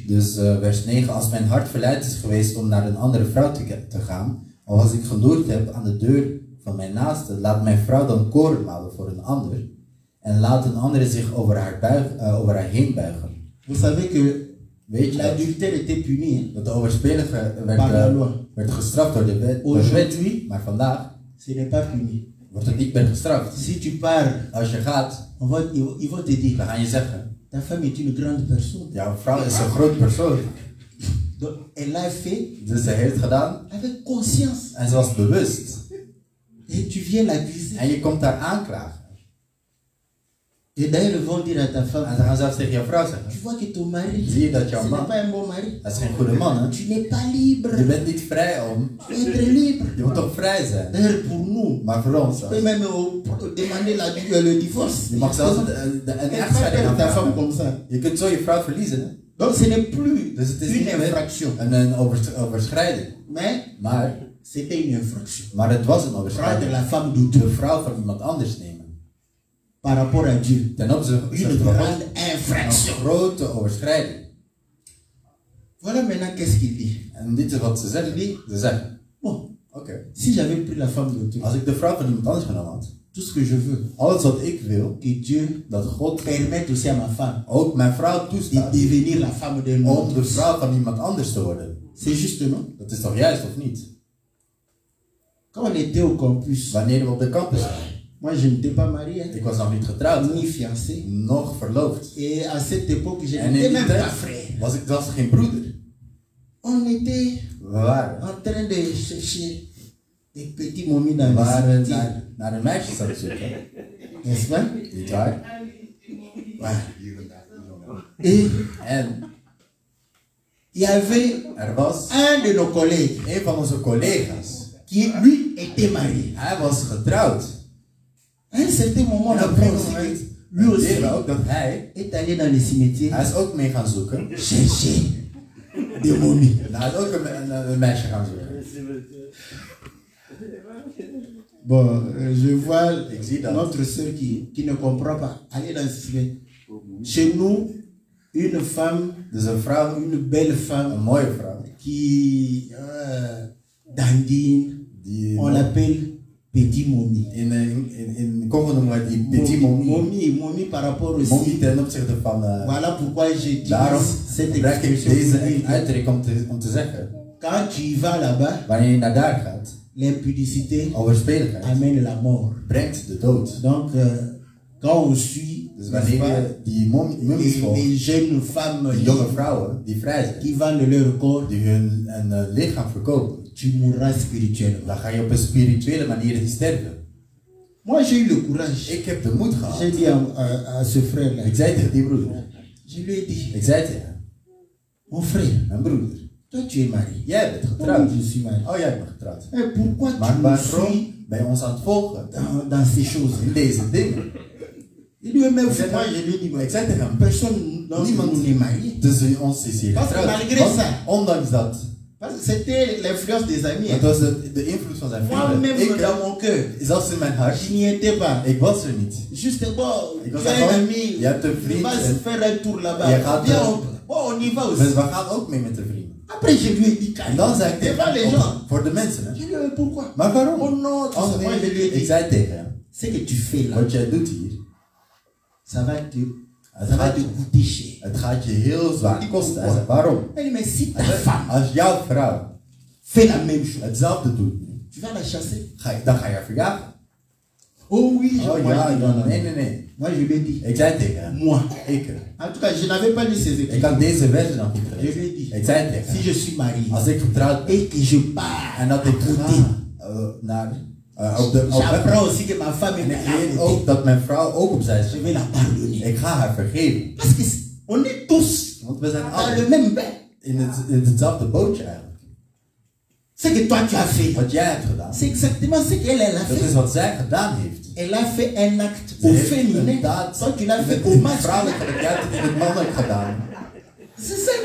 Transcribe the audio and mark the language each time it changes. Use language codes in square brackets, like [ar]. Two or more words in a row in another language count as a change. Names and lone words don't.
[nl] dus vers 9, als mijn hart verleid is geweest om naar een andere vrouw te gaan, of als ik geloerd heb aan de deur van mijn naaste, laat mijn vrouw dan koren malen voor een ander, en laat een andere zich over haar heen buigen. [fr] Vous savez que [nl] Weet je [fr] l'adultère était puni. Hein? [nl] dat de overspelige [fr] Par la loi. [nl] werd gestraft door de wet, [fr] Aujourd'hui, [nl] maar vandaag [fr] ce n'est pas puni. [nl] wordt het niet meer gestraft. [fr] Si tu pars, [nl] Als je gaat, [fr] ils vont te dire, [nl] dan gaan je zeggen, [fr] ta femme est une grande personne. [nl] jouw vrouw is een groot persoon. [fr] Donc, elle l'a fait [nl] Dus ze heeft het gedaan [fr] avec conscience. [nl] en ze was bewust. [fr] Et tu viens l'accuser. [nl] En je komt daar aanklagen. [fr] Et d'ailleurs, ils vont dire à ta femme, [nl] En ze gaan zelfs tegen jouw vrouw zeggen, [fr] tu vois que ton mari, [nl] zie je dat [fr] ce [nl] jouw [fr] n'est [nl] man, [fr] pas un bon mari. [nl] dat is geen goede man, hè? [fr] Tu n'es pas libre. [nl] Je bent niet vrij om, [fr] Tu dois être libre. [nl] je moet toch vrij zijn. [fr] D'ailleurs, pour nous, [nl] Maar voor ons, [fr] tu peux même demander le divorce. [nl] je mag zelfs een [fr] Tu peux pas [nl] echtscheiding [fr] perdre ta femme [nl] aanvragen. [fr] comme ça. [nl] Je kunt zo je vrouw verliezen, hè? [fr] Donc, ce n'est plus [nl] Dus het is [fr] une [nl] niet meer [fr] infraction. [nl] een overschrijding. [fr] Mais [nl] Maar [fr] c'était une infraction. [nl] het was een [fr] Prendre [nl] overschrijding. [fr] la femme d'autrui [nl] De vrouw van iemand anders nemen. [fr] par rapport à Dieu. [nl] Ten opzichte [fr] Une [nl] van God, [fr] grande [nl] een [fr] infraction. [nl] grote overschrijding. [fr] Voilà maintenant qu'est-ce qu'il dit. [nl] En dit is wat ze zeggen. Ze zeggen, [fr] Bon, [nl] oké, [fr] si j'avais pris la femme d'autrui, [nl] als ik de vrouw van iemand anders genomen had, [fr] tout ce que je veux, [nl] alles wat ik wil, [fr] que Dieu [nl] dat God [fr] permette aussi à ma femme [nl] ook mijn vrouw [fr] de [nl] toestaat [fr] devenir la femme d'un [nl] om [fr] autre. [nl] de vrouw van iemand anders te worden. [fr] C'est juste, non? [nl] Dat is toch juist of niet? [fr] Quand on était au campus, [nl] Wanneer we op de campus zijn. [fr] moi je n'étais pas marié, hein, [nl] Ik was nog niet getrouwd, [fr] ni fiancé. [nl] nog verloofd. [fr] Et à cette époque, je [nl] En [fr] n'étais [nl] in die [fr] même pas [nl] tijd [fr] frère. [nl] was ik zelfs geen broeder. [fr] On était [nl] We waren, [fr] en train de chercher des petits momies dans [nl] we [fr] le [nl] waren [fr] cimetière. [nl] naar een meisje aan het zoeken. [fr] N'est-ce pas? [nl] Niet waar? [fr] Voilà. Et [nl] En [fr] il y avait [nl] er was [fr] un de nos collègues [nl] een van onze collega's [fr] qui lui était marié. [nl] Hij was getrouwd. [fr] À un certain moment, on [nl] En op [fr] apprend [nl] een [fr] aussi [nl] moment [fr] que lui aussi [nl] leren we ook dat hij [fr] est allé dans les cimetières [nl] is ook mee gaan zoeken. [fr] chercher des momies. [nl] En hij is ook een meisje gaan zoeken. [fr] Bon, je vois Exit. notre sœur qui ne comprend pas. Aller dans le cimetière. Chez nous, une femme, [nl] Dus een vrouw, [fr] une belle [nl] een [fr] femme [nl] mooie vrouw, [fr] qui dandine, [nl] die [fr] on l'appelle petit momie. [nl] in Congo noemen we die [fr] petit momie. Momie par rapport aussi. [nl] Momie ten opzichte van. [fr] Voilà pourquoi j'ai dit [nl] Daarom [fr] cette [nl] gebruik ik [fr] expression. [nl] deze uitdrukking om te zeggen. [fr] Quand tu y vas là-bas, [nl] Wanneer je naar daar gaat, [fr] l'impudicité [nl] overspeligheid [fr] amène la mort. [nl] brengt de dood. [fr] Donc, quand on suit [nl] Dus wanneer je die mummies volgt, [fr] les jeunes femmes [nl] die jonge vrouwen die vrij zijn, [fr] qui vendent leur corps, [nl] die hun lichaam verkopen, [fr] tu mourras spirituellement. [nl] dan ga je op een spirituele manier sterven. [fr] Moi, j'ai eu le courage. [nl] Ik heb de moed gehad. [fr] J'ai dit à ce frère-là, [nl] Ik zei tegen die broeder, [fr] je lui ai dit, [nl] ik zei tegen hem, [fr] mon frère, [nl] mijn broeder, [fr] toi tu es marié. [nl] jij bent [fr] Moi, [nl] getrouwd. [fr] je suis marié. [nl] Oh, jij bent getrouwd. [fr] Et pourquoi tu [nl] Maar [fr] me [nl] waarom [fr] suis [nl] ben je ons aan het volgen [fr] dans ces choses? [nl] in deze dingen? [fr] Il lui a même [nl] Ik [fr] fait, [nl] zei [fr] moi [nl] tegen- [fr] je lui ai dit, [nl] ik zei tegen hem, [fr] personne d'entre [nl] Niemand. [fr] nous n'est marié. [nl] tussen ons is hier [fr] Parce que [nl] getrouwd. [fr] malgré [nl] Want [fr] ça- [nl] ondanks dat, [fr] Parce que c'était l'influence des amis. [nl] het was de invloed van zijn vrienden. [fr] Moi-même, dans mon cœur, [nl] Zelfs in mijn hart, [fr] je n'y étais pas. [nl] ik was er niet. [fr] Juste, bon, [nl] Ik [fr] tu [nl] was [fr] as [nl] gewoon- [fr] un ami, [nl] je hebt een [fr] tu [nl] vriend [fr] vas [nl] en- [fr] faire un tour là-bas. [nl] Je gaat, [fr] Viens, on y va [nl] Dus [fr] aussi. [nl] we gaan ook mee met de vrienden. [fr] Après, je lui ai dit, [nl] En dan zei ik [fr] c'est pas les [nl] tegen [fr] gens. [nl] hem, voor de mensen, hè. [fr] Je lui ai dit, pourquoi? [nl] Maar waarom? [fr] Oh non, tu [nl] Oh, [fr] sais, moi je lui ai [nl] nee. Ik [fr] dit, [nl] zei tegen hem, [fr] ce que tu fais là, [nl] wat jij doet hier, [fr] ça va te, [nl] het [fr] ça va [nl] gaat, [fr] te coûter cher. [nl] het gaat je heel zwaar kosten. Hij zei, waarom? [fr] Elle dit, mais si ta [nl] Hij zei, [fr] femme [nl] als jouw vrouw [fr] fait la même chose, [nl] hetzelfde doet, [fr] tu vas la chasser. [nl] dan ga je haar verjagen. [fr] Oh oui, [nl] Oh [fr] moi, [nl] ja, [fr] je dis, non, non. [nl] nee. [fr] Moi je lui ai dit, [nl] Ik zei tegen hem, [fr] moi. [nl] ik. [fr] En tout cas, je n'avais pas lu ces [nl] Ik [fr] écrits. [nl] had deze versen nog niet [fr] Je lui ai [nl] gelezen. [fr] dit, [nl] Ik zei tegen [fr] si [nl] hem, [fr] je suis marié [nl] als ik getrouwd ben [fr] et que je pars [nl] en dat ik ga naar op weg, [fr] j'apprends aussi que ma femme [nl] en [fr] est [nl] ik weet [fr] mariée, [nl] ook dat mijn vrouw ook opzij [fr] je [nl] is, [fr] vais la pardonner. [nl] ik ga haar vergeven. [fr] Parce que on est tous [nl] Want we zijn [fr] dans [nl] alle [fr] le même bain. [nl] in hetzelfde bootje eigenlijk. [fr] Ce que toi tu as fait, [nl] Wat jij hebt gedaan, [fr] c'est exactement ce qu'elle a [nl] dat is [fr] fait. [nl] wat zij gedaan heeft. [fr] Elle a fait un acte [nl] Ze [fr] au [nl] heeft [fr] féminin. [nl] een daad [fr] Toi tu l'as fait [nl] in [fr] au [nl] het [fr] masculin. [nl] vrouwelijke en jij hebt het in het mannelijk gedaan. [fr] C'est ça.